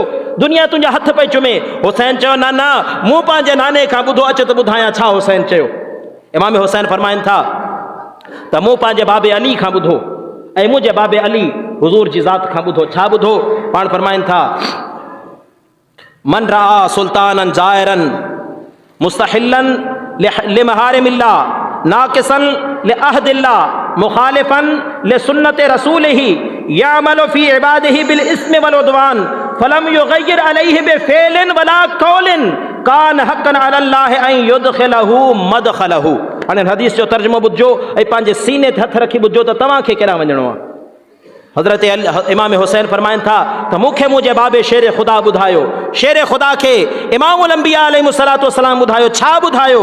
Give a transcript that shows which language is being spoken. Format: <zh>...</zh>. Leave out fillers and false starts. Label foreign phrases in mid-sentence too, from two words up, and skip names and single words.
<sd>दुनिया तुंहिंजा हथ पई चुमे। हुसैन चयो न न, मूं पंहिंजे नाने खां ॿुधो, अच त ॿुधायां छा हुसैन चयो। इमाम हुसैन फरमाइनि था त मूं पंहिंजे बाबे अली खां ॿुधो ऐं मुंहिंजे बाबे अली हुज़ूर जी ज़ात खां ॿुधो।</sd> <ar>छा ॿुधो? पाण फरमाइनि था من رأى سلطانا جائرا مستحلا لمحارم الله ناكثا لعهد الله مخالفا لسنة رسوله يعمل في عباده بالإثم والعدوان فلم يغير عليه بفعل ولا قول كان حقا على الله أن يدخله مدخله.</ar> <sd>हाणे हदीस जो तर्जुमो ॿुधो ऐं पंहिंजे सीने ते हथ रखी ॿुधो त तव्हांखे केॾांहुं वञिणो आहे। हज़रत इमाम हुसैन फरमाइनि था त मूंखे मुंहिंजे बाबे शेर ख़ुदा ॿुधायो। शेर ख़ुदा खे इमामुल अंबिया</sd> <ar>عليه الصلاة والسلام</ar> <sd>ॿुधायो। छा ॿुधायो?</sd>